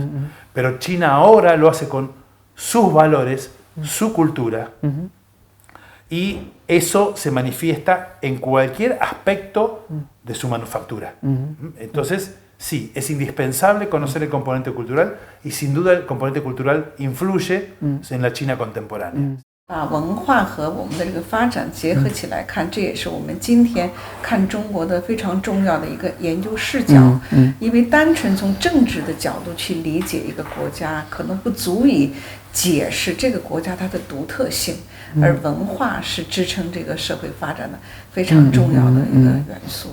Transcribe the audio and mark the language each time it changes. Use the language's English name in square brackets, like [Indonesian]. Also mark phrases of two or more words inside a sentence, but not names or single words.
[Spanish] Pero China ahora lo hace con sus valores, su cultura, y eso se manifiesta en cualquier aspecto de su manufactura. Entonces, sí, es indispensable conocer el componente cultural y sin duda el componente cultural influye en la China contemporánea. [Chinese] 把文化和我们的这个发展结合起来看，这也是我们今天看中国的非常重要的一个研究视角。因为单纯从政治的角度去理解一个国家，可能不足以解释这个国家它的独特性，而文化是支撑这个社会发展的非常重要的一个元素。